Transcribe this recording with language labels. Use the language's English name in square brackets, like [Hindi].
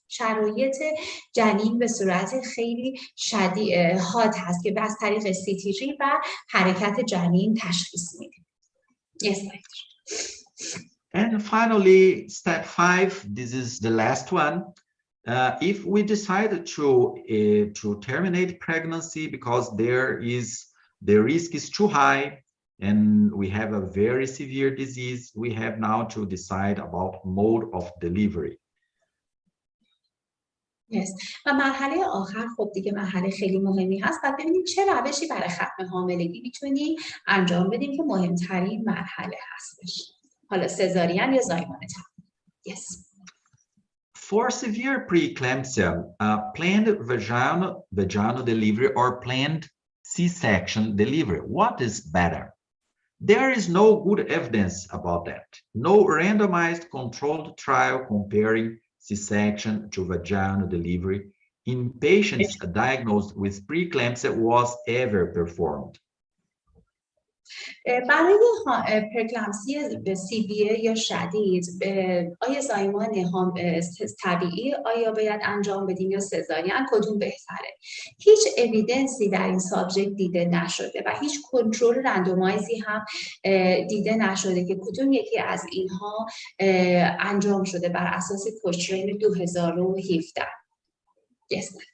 [Persian] شرایط جنین به صورت خیلی حاد هست که از طریق CTG و حرکت جنین تشخیص میدیم. [English] Yes, And finally, step 5, this is the last one. If we decide to terminate pregnancy because the risk is too high and we have a very severe disease, we have now to decide about mode of delivery. Yes. [Persian] و مرحله آخر خب دیگه مرحله خیلی مهمی هست و ببینیم چه روشی برای ختم حاملگی میتونیم انجام بدیم که مهمترین مرحله هستش. حالا سزارین یا زایمان طبیعی. [English] Yes. For severe preeclampsia, planned vaginal delivery or planned C-section delivery, what is better? There is no good evidence about that. No randomized controlled trial comparing C-section to vaginal delivery in patients diagnosed with preeclampsia was ever performed. [Persian] برای پرکلامسی سیویه یا شدید آیا زایمان طبیعی آیا باید انجام بدیم یا سزارین کدوم بهتره؟ هیچ اویدنسی در این سابجکت دیده نشده و هیچ کنترل رندومایزی هم دیده نشده که کدوم یکی از اینها انجام شده بر اساس کوچرین 2017. [English] Yes,